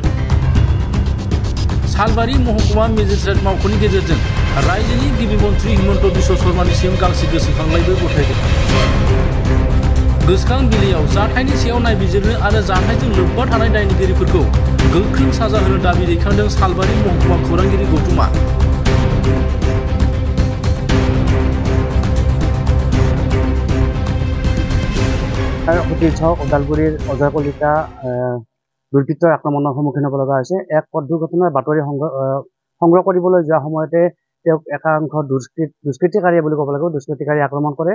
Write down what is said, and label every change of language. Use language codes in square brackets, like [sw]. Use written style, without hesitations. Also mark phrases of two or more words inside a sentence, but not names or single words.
[brx] सालबारि महकुमा मेजिस्ट्रेट मावख'नि गेजेरजों रायजोनि गिबि मन्थ्रि हिमन्त बिश्व शर्मानिसिम गांसे गोसोखांलाइबो गथायदों। गोसोखां बिलाइयाव जाथायनि सायाव नायबिजिरनो आरो जाथायजों लोब्बा थानाय दायनिगिरिफोरखौ गोख्रों साजा होनो दाबि दैखांदों सालबारि महकुमा खौरांगिरि गौतमा। [as] ওদালগুৰিৰ অজয় কলিতা দুৰ্বৃত্তৰ আক্ৰমণৰ সন্মুখীন হ'ব লগা হৈছে। এক পথ দুৰ্ঘটনাৰ বাতৰি সংগ্ৰহ কৰিবলৈ যোৱা সময়তে তেওঁক একাংশ দুষ্কৃতিকাৰীয়ে বুলি ক'ব লাগিব, দুষ্কৃতিকাৰীয়ে আক্ৰমণ কৰে।